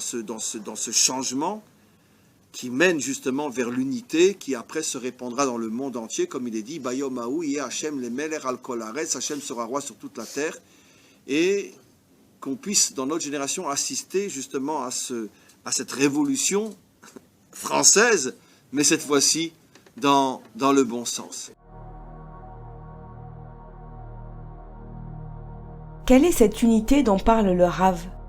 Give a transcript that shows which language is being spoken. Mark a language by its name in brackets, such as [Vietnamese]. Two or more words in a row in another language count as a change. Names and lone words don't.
[French] ce changement qui mène justement vers l'unité, qui après se répandra dans le monde entier, comme il est dit, [Hebrew] ביום ההוא, יהיה השם למלך על כל הארץ, [French] Hashem sera roi sur toute la terre, et qu'on puisse dans notre génération assister justement à cette révolution française, mais cette fois-ci dans le bon sens. Quelle est cette unité dont parle le Rav?